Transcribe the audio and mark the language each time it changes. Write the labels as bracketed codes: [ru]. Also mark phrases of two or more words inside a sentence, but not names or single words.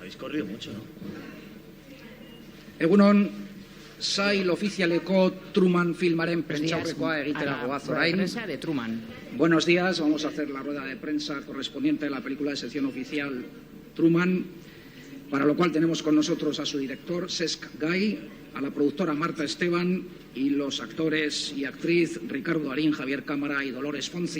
[es] corrido mucho, ¿no? [eu] Egunon, sail ofizialeko Truman filmaren prentsaurrekoa egitera goaz orain. [es] Prensa de Truman. Buenos días, vamos a hacer la rueda de prensa correspondiente a la película de sección oficial Truman, para lo cual tenemos con nosotros a su director, Cesc Gai, a la productora Marta Esteban y los actores y actriz Ricardo Darín, Javier Cámara y Dolores Fonzi.